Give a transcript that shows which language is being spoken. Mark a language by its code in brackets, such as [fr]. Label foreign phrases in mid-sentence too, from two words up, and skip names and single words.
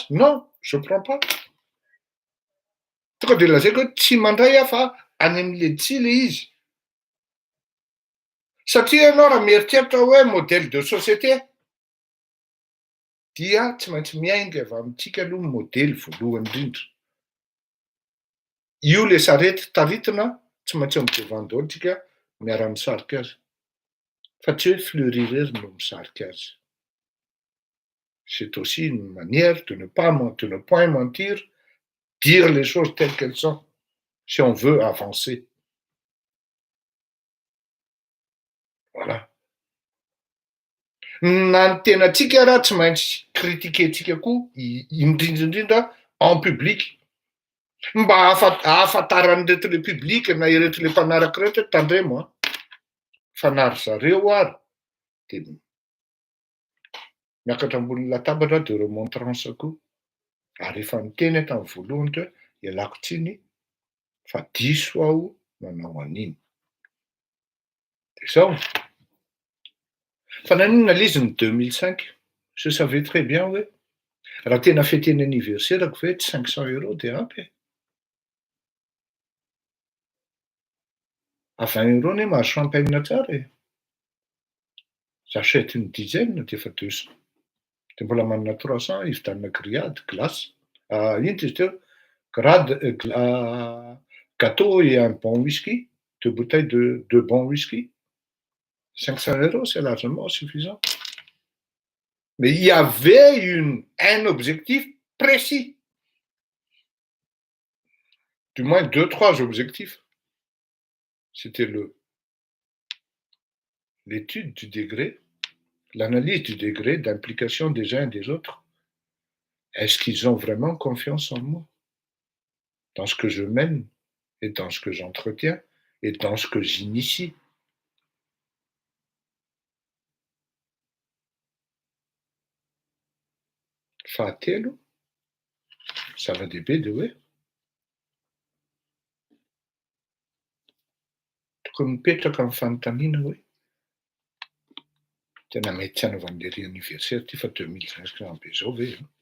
[fr] Non, je prends pas. [mg] Tonga dia lazaiko hoe tsy mandray aho fa any amin'le tsy le izy. Satria ianao raha mieritreritra hoe [fr] modèle de société [mg] dia tsy maintsy miainga avy amintsika aloha modèle voalohany indrindra. Io le sarety taritina tsy maintsy midevant daholo tsika miara-misarika azy. Fa tsy hoe fleurir no misarika azy. [fr] C'est aussi une manière de ne point mentir, dire les choses telles qu'elles sont, si on veut avancer. Voilà. [mg] Na ny tenatsika raha tsy maintsy critiquer-tsika koa indrindra [fr] en public. [mg] Mba ahafantaran'ireto le public na ireto le mpanaraka reto hoe tandremo fanary zareo ary dia miakatra ambony latabatra de remontrance koa. Ary efa niteny tamin'ny voalohany hoe ialako tsiny fa diso aho nanao an'iny. Dia zao. Fa nanina l'izy ny 2005. [fr] Je savais très bien [mg] hoe raha tena feteny anniversaire-ko ve tsy 500 € dia ampy. À 20 € mahazo champagne tsara e. [fr] J'achète une dizaine [mg] dia efa [fr] 200. [mg] Dia mbola manana 300 ividianana grillade, glace. Ino izy teo? [fr] Gâteau et un bon whisky, 2 bouteilles de bon whisky. 500 €, c'est largement suffisant. Mais il y avait un objectif précis. Du moins 2-3 objectifs. C'était l'étude du degré, l'analyse du degré d'implication des uns et des autres. Est-ce qu'ils ont vraiment confiance en moi? Dans ce que je mène, et dans ce que j'entretiens, et dans ce que j'initie. [mg] Fahatelo, zava-dehibe dia hoe tokony mipetraka amin'ny fanontaniana hoe tena mety tsy hanaovan'le anniversaire ty fa 2500 be zao ve?